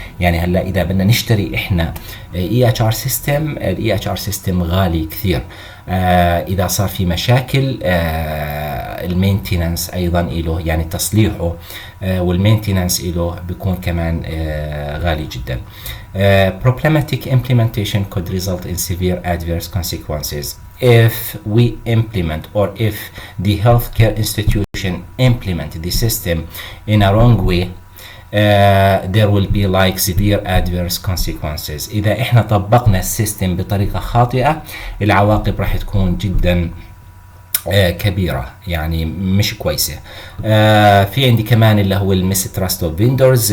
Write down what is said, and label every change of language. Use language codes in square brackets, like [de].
[ar] يعني هلا إذا بدنا نشتري إحنا EHR system، ال EHR system غالي كثير. إذا صار في مشاكل المينتيننس أيضا إله، يعني تصليحه والمينتيننس إله بيكون كمان غالي جدا. [en] Problematic implementation could result in severe adverse consequences. If we implement, or if the healthcare institution implement the system in a wrong way, there will be like severe adverse consequences. [ar] إذا إحنا طبقنا السيستم بطريقة خاطئة، العواقب راح تكون جدا كبيرة، يعني مش كويسة. في عندي كمان اللي هو الميستراست اوف فيندرز.